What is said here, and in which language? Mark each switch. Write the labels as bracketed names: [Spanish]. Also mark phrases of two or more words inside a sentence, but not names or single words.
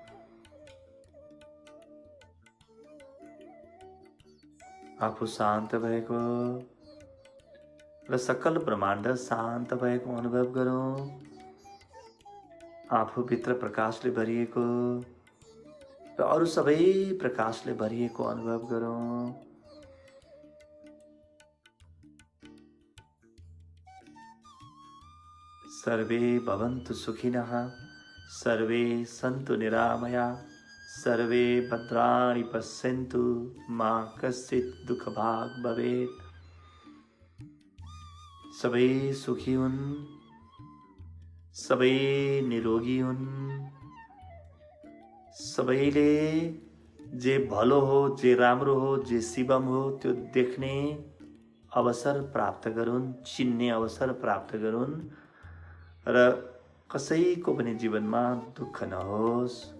[Nepali] आफू शान्त भएको र सकल ब्रह्माण्ड शान्त भएको अनुभव गरौँ। आफूभित्र प्रकाशले भरिएको र अरू सबै प्रकाशले भरिएको अनुभव गरौँ। [Sanskrit] सर्वे भवन्तु सुखिनः, सर्वे सन्तु निरामया, सर्वे भद्राणि पश्यन्तु, मा कश्चित् दुःखभाग् भवेत्। [Nepali] सबै सुखी हुन्, सबै निरोगी हुन्, सबैले जे भलो हो, जे राम्रो हो, जे शिवम हो त्यो देख्ने अवसर प्राप्त गरून्, चिन्ने अवसर प्राप्त गरून् र कसैको पनि जीवनमा दुःख नहोस्।